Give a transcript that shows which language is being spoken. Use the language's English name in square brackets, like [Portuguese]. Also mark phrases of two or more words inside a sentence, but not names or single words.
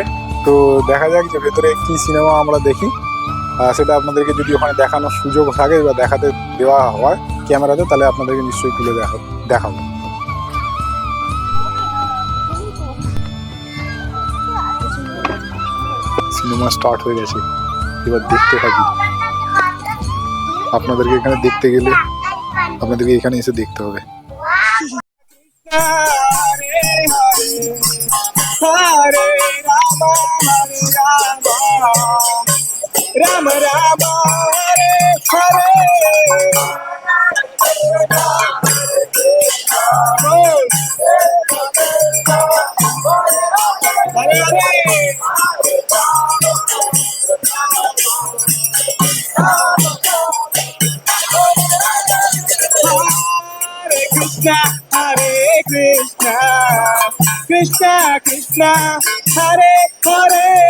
[Bangla] তো দেখা যাক যে ভেতরে কি সিনেমা আমরা দেখি, সেটা আপনাদেরকে যদি ওখানে দেখানোর সুযোগ থাকে বা দেখাতে দেওয়া হয় ক্যামেরাতে, তাহলে আপনাদেরকে নিশ্চয়ই তুলে দেখাবো। সিনেমা স্টার্ট হয়ে গেছে, এবার দেখতে থাকি। আপনাদেরকে এখানে দেখতে গেলে আপনাদেরকে এখানে এসে দেখতে হবে। রাম রাম হরে হরে হরে Hare Krishna, Krishna Krishna, Hare Hare,